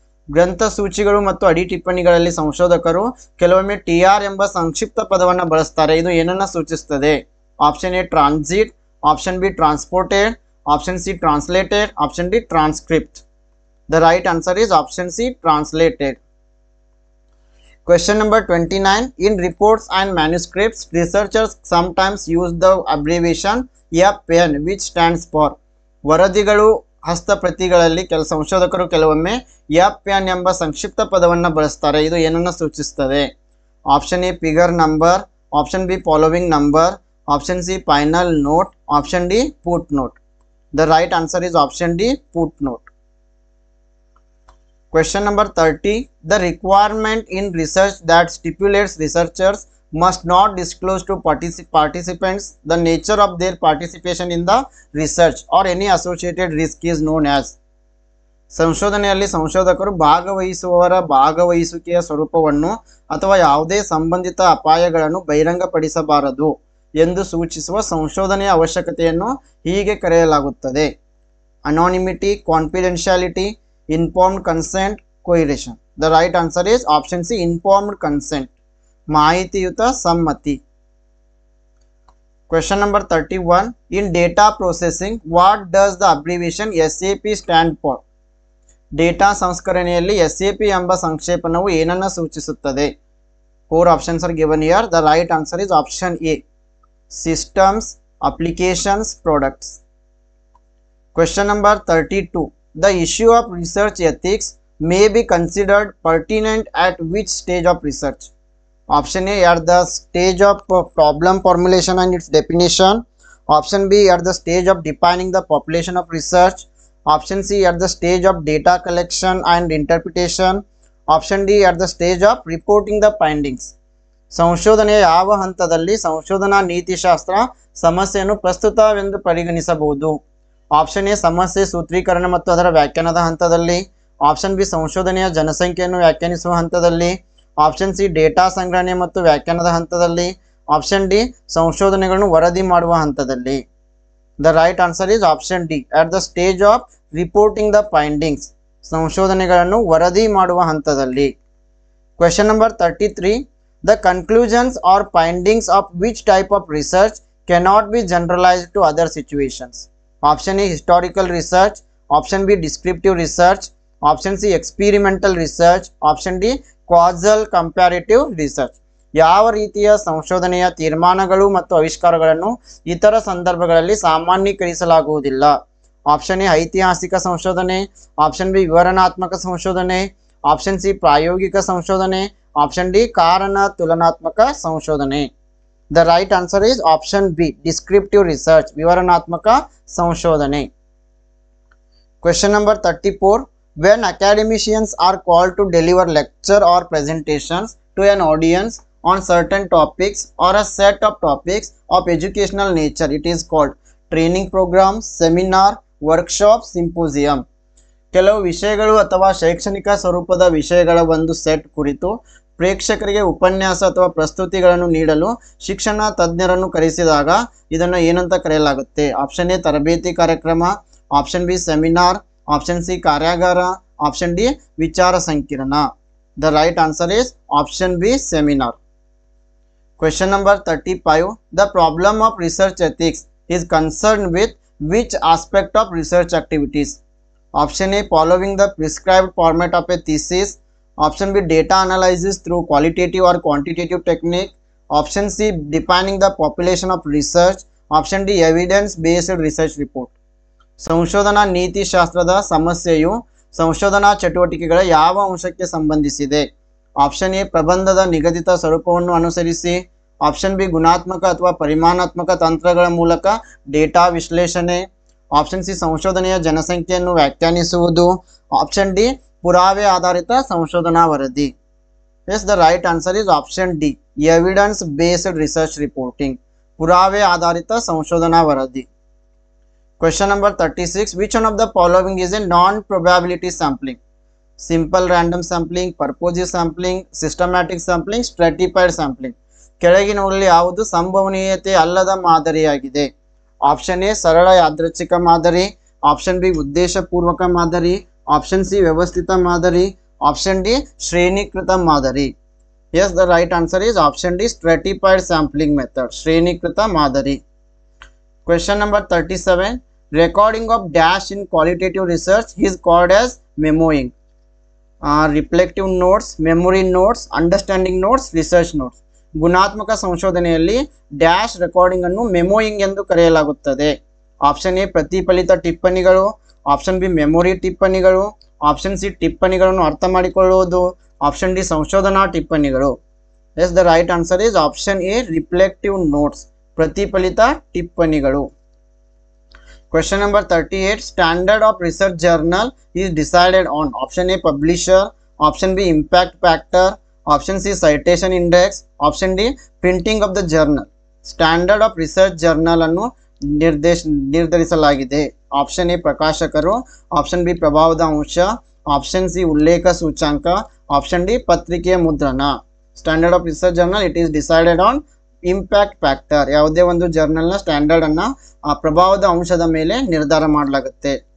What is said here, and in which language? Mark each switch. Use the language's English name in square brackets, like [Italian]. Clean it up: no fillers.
[Kannada] ಗ್ರಂಥ ಸೂಚಿಗಳು ಮತ್ತು ಅಡಿ ಟಿಪ್ಪಣಿಗಳಲ್ಲಿ ಸಂಶೋಧಕರು ಕೆಲವೊಮ್ಮೆ TR ಎಂಬ ಸಂಕ್ಷಿಪ್ತ ಪದವನ್ನು ಬಳಸ್ತಾರೆ. ಇದು ಏನನ್ನ ಸೂಚಿಸುತ್ತದೆ? [English] Option A, transit. Option B, transported. Option C, translated. Option D, transcript. The right answer is option C, translated. Question number 29. In reports and manuscripts, researchers sometimes use the abbreviation FPN, which stands for. [Kannada] ವರದಿಗಳು ಹಸ್ತಪ್ರತಿಗಳಲ್ಲಿ ಸಂಶೋಧಕರು ಕೆಲವೊಮ್ಮೆ FPN ಎಂಬ ಸಂಕ್ಷಿಪ್ತ ಪದವನ್ನು ಬಳಸ್ತಾರೆ. ಇದು ಏನನ್ನು ಸೂಚಿಸುತ್ತದೆ? [English] Option A, figure number. Option B, following number. Option C, final note. Option D, footnote. The right answer is option D, footnote. Question number 30. The requirement in research that stipulates researchers must not disclose to participants the nature of their participation in the research or any associated risk is known as. [Kannada] ಸಂಶೋಧನೆಯಲ್ಲಿ ಸಂಶೋಧಕರು ಭಾಗವಹಿಸುವವರ ಭಾಗವಹಿಸುವಿಕೆಯ ಸ್ವರೂಪವನ್ನು ಅಥವಾ ಯಾವುದೇ ಸಂಬಂಧಿತ ಅಪಾಯಗಳನ್ನು ಬಹಿರಂಗಪಡಿಸಬಾರದು ಎಂದು ಸೂಚಿಸುವ ಸಂಶೋಧನೆಯ ಅವಶ್ಯಕತೆಯನ್ನು ಹೀಗೆ ಕರೆಯಲಾಗುತ್ತದೆ: [English] Anonymity, confidentiality, informed consent, coercion. The right answer is option C, informed consent, [Kannada] ಮಾಹಿತಿಯುತ ಸಮ್ಮತಿ. [English] Question number 31. In data processing, what does the abbreviation SAP stand for? [Kannada] Data ಸಂಸ್ಕರಣೆಯಲ್ಲಿ SAP ಎಂಬ ಸಂಕ್ಷೇಪಣವು ಏನನ್ನು ಸೂಚಿಸುತ್ತದೆ? [English] 4 options are given here. The right answer is option A, systems, applications, products. Question number 32. The issue of research ethics may be considered pertinent at which stage of research? Option A, at the stage of problem formulation and its definition. Option B, at the stage of defining the population of research. Option C, at the stage of data collection and interpretation. Option D, at the stage of reporting the findings. [Kannada] ಸಂಶೋಧನೆಯ ಯಾವ ಹಂತದಲ್ಲಿ ಸಂಶೋಧನಾ ನೀತಿಶಾಸ್ತ್ರ ಸಮಸ್ಯೆಯನ್ನು ಪ್ರಸ್ತುತವೆಂದು ಪರಿಗಣಿಸಬಹುದು? Option A, ಸಮಸ್ಯೆ ಸೂತ್ರೀಕರಣ ಮತ್ತು ಅದರ ವ್ಯಾಖ್ಯಾನದ ಹಂತದಲ್ಲಿ. ಆಪ್ಷನ್ ಬಿ, ಸಂಶೋಧನೆಯ ಜನಸಂಖ್ಯೆಯನ್ನು ವ್ಯಾಖ್ಯಾನಿಸುವ ಹಂತದಲ್ಲಿ. ಆಪ್ಷನ್ ಸಿ, ಡೇಟಾ ಸಂಗ್ರಹಣೆ ಮತ್ತು ವ್ಯಾಖ್ಯಾನದ ಹಂತದಲ್ಲಿ. [English] option D, [Kannada] ಸಂಶೋಧನೆಗಳನ್ನು ವರದಿ ಮಾಡುವ ಹಂತದಲ್ಲಿ. [English] The right answer is option D, at the stage of reporting the findings, ಸಂಶೋಧನೆಗಳನ್ನು ವರದಿ ಮಾಡುವ ಹಂತದಲ್ಲಿ. Question number 33. The conclusions or findings of which type of research cannot be generalized to other situations? Option A, historical research. Option B, descriptive research. Option C, experimental research. Option D, causal comparative research. [Kannada] ಯಾವ ರೀತಿಯ ಸಂಶೋಧನೆಯ ತೀರ್ಮಾನಗಳು ಮತ್ತು ಆವಿಷ್ಕಾರಗಳನ್ನು ಇತರ ಸಂದರ್ಭಗಳಲ್ಲಿ ಸಾಮಾನ್ಯೀಕರಿಸಲಾಗುವುದಿಲ್ಲ? Option A, ಐತಿಹಾಸಿಕ ಸಂಶೋಧನೆ. ಆಪ್ಷನ್ ಬಿ, ವಿವರಣಾತ್ಮಕ ಸಂಶೋಧನೆ. ಆಪ್ಷನ್ ಸಿ, ಪ್ರಾಯೋಗಿಕ ಸಂಶೋಧನೆ. ಆಪ್ಷನ್ ಡಿ, ಕಾರಣ ತುಲನಾತ್ಮಕ ಸಂಶೋಧನೆ. [English] the right answer is option B, descriptive research, [Kannada] ವಿವರಣಾತ್ಮಕ ಸಂಶೋಧನೆ. [English] Question number 34. When academicians are called to deliver lecture or presentations to an audience on certain topics or a set of topics of educational nature, it is called training program, seminar, workshop, symposium. [Kannada] ಕೆಲವು ವಿಷಯಗಳು ಅಥವಾ ಶೈಕ್ಷಣಿಕ ಸ್ವರೂಪದ ವಿಷಯಗಳ ಒಂದು set ಕುರಿತು ಪ್ರೇಕ್ಷಕರಿಗೆ ಉಪನ್ಯಾಸ ಅಥವಾ ಪ್ರಸ್ತುತಿಗಳನ್ನು ನೀಡಲು ಶಿಕ್ಷಣ ತಜ್ಞರನ್ನು ಕರೆಸಿದಾಗ ಇದನ್ನು ಏನಂತ ಕರೆಯಲಾಗುತ್ತೆ? ಆಪ್ಷನ್ ಎ ತರಬೇತಿ ಕಾರ್ಯಕ್ರಮ, option B seminar, option C ಕಾರ್ಯಾಗಾರ, ಆಪ್ಷನ್ ಡಿ ವಿಚಾರ ಸಂಕಿರಣ. [English] The right answer is option B seminar. Question number 35. The problem of research ethics is concerned with which aspect of research activities? Option A, following the prescribed format of a thesis. Option B, data analysis through qualitative or quantitative technique. Option C, defining the population of research. Option D, evidence based research report. [Kannada] ಸಂಶೋಧನಾ ನೀತಿಶಾಸ್ತ್ರದ ಸಮಸ್ಯೆಯು ಸಂಶೋಧನಾ ಚಟುವಟಿಕೆಗಳ ಯಾವ ಅಂಶಕ್ಕೆ ಸಂಬಂಧಿಸಿದೆ? Option A, ಪ್ರಬಂಧದ ನಿಗದಿತ ಸ್ವರೂಪವನ್ನು ಅನುಸರಿಸಿ. ಆಪ್ಷನ್ ಬಿ, ಗುಣಾತ್ಮಕ ಅಥವಾ ಪರಿಮಾಣಾತ್ಮಕ ತಂತ್ರಗಳ ಮೂಲಕ ಡೇಟಾ ವಿಶ್ಲೇಷಣೆ. ಆಪ್ಷನ್ ಸಿ, ಸಂಶೋಧನೆಯ ಜನಸಂಖ್ಯೆಯನ್ನು ವ್ಯಾಖ್ಯಾನಿಸುವುದು. ಆಪ್ಷನ್ ಡಿ, ಪುರಾವೆ ಆಧಾರಿತ ಸಂಶೋಧನಾ ವರದಿ. [English] yes, the right answer is option D, evidence based research reporting, [Kannada] ಪುರಾವೆ ಆಧಾರಿತ ಸಂಶೋಧನಾ ವರದಿ. [English] Question number 36. Which one of the following is a non-probability sampling? Simple random sampling, purposive sampling, systematic sampling, stratified sampling. [Kannada] ಕೆಳಗಿನವುಗಳಲ್ಲಿ ಯಾವುದು ಸಂಭವನೀಯತೆ ಅಲ್ಲದ ಮಾದರಿಯಾಗಿದೆ? Option A ಸರಳ ಯಾದೃಚ್ಛಿಕ ಮಾದರಿ, ಆಪ್ಷನ್ ಬಿ ಉದ್ದೇಶಪೂರ್ವಕ ಮಾದರಿ, ಆಪ್ಷನ್ ಸಿ ವ್ಯವಸ್ಥಿತ ಮಾದರಿ, ಆಪ್ಷನ್ ಡಿ ಶ್ರೇಣೀಕೃತ ಮಾದರಿ. [English] yes, the right answer is option D stratified sampling method, [Kannada] ಶ್ರೇಣೀಕೃತ ಮಾದರಿ. [English] Question number 37. Recording of dash in qualitative research is called as memoing. Reflective notes, memory notes, understanding notes, research notes. [Kannada] ಗುಣಾತ್ಮಕ ಸಂಶೋಧನೆಯಲ್ಲಿ dash recording ಅನ್ನು ಮೆಮೋಯಿಂಗ್ ಎಂದು ಕರೆಯಲಾಗುತ್ತದೆ. Option A ಪ್ರತಿಫಲಿತ ಟಿಪ್ಪಣಿಗಳು, option B memory ಟಿಪ್ಪಣಿಗಳು, option C ಟಿಪ್ಪಣಿಗಳನ್ನು ಅರ್ಥ ಮಾಡಿಕೊಳ್ಳುವುದು, ಆಪ್ಷನ್ ಡಿ ಸಂಶೋಧನಾ ಟಿಪ್ಪಣಿಗಳು. [English] yes, the right answer is option A reflective notes, [Kannada] ಪ್ರತಿಫಲಿತ ಟಿಪ್ಪಣಿಗಳು. [English] Question number 38. Standard of research journal is decided on option A publisher, option B impact factor, option C citation index, option D printing of the journal. Standard of research journal [Kannada] ಅನ್ನು ನಿರ್ಧರಿಸಲಾಗಿದೆ. Option A ಪ್ರಕಾಶಕರು, option B ಪ್ರಭಾವದ ಅಂಶ, option C ಉಲ್ಲೇಖ ಸೂಚ್ಯಾಂಕ, option D ಪತ್ರಿಕೆಯ ಮುದ್ರಣ. [English] Standard of research journal it is decided on impact factor. [Kannada] ಯಾವುದೇ ಒಂದು ಜರ್ನಲ್ನ ಸ್ಟ್ಯಾಂಡರ್ಡ್ ಅನ್ನ ಆ ಪ್ರಭಾವದ ಅಂಶದ ಮೇಲೆ ನಿರ್ಧಾರ ಮಾಡಲಾಗುತ್ತೆ.